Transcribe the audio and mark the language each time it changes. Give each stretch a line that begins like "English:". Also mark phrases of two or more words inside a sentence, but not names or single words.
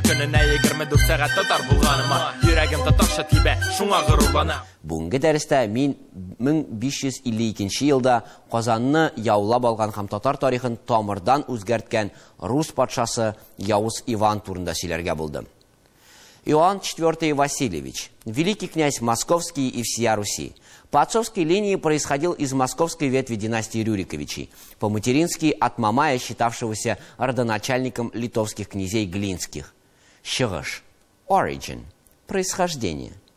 Tatar: Көненә 24 сәгать татар булганыма, йөрәгем татарча тибә, шуңа горурланам. Бүгенге дәрестә мин 1552 елда Казанны яулап алган һәм татар тарихын тамырдан үзгәрткән рус патшасы Явыз Иван турында сөйләргә булдым.
Russian: Иоанн IV Васильевич, великий князь Московский и всея Руси. По отцовской линии происходил из московской ветви династии Рюриковичей, по-матерински от Мамая, считавшегося родоначальником литовских князей Глинских. Шығыш, origin, происхождение.